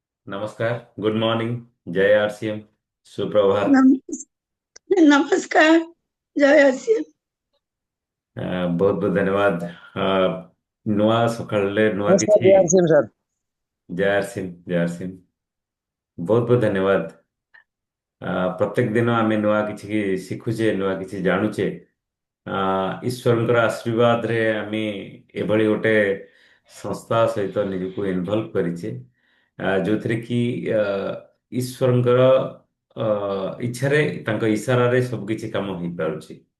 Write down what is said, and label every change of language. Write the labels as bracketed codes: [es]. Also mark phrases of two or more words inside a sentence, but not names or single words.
[hi] नमस्कार। [en] good morning. [hi] जय आरसीएम। सुप्रभात। नम- नमस्कार। जय आसिफ। बहुत बहुत धन्यवाद। [or] ନୂଆ ସକାଳରେ ନୂଆ [hi] नमस्कार [or] କିଛି। [hi] जय सिंह सर। [or] ଜୟ ଆରସିଏମ, ଜୟ ଆରସିଏମ। ବହୁତ ବହୁତ ଧନ୍ୟବାଦ। ପ୍ରତ୍ୟେକ ଦିନ ଆମେ ନୂଆ କିଛି ଶିଖୁଛେ, ନୂଆ କିଛି ଜାଣୁଛେ। ଈଶ୍ୱରଙ୍କର ଆଶୀର୍ବାଦରେ ଆମେ ଏଭଳି ଗୋଟେ ସଂସ୍ଥା ସହିତ ନିଜକୁ ଇନଭଲ୍ଭ କରିଛେ, ଯୋଉଥିରେ କି ଆ, ଈଶ୍ୱରଙ୍କର ଇଚ୍ଛାରେ, ତାଙ୍କ ଇଶାରାରେ ସବୁ କିଛି କାମ ହେଇପାରୁଛି।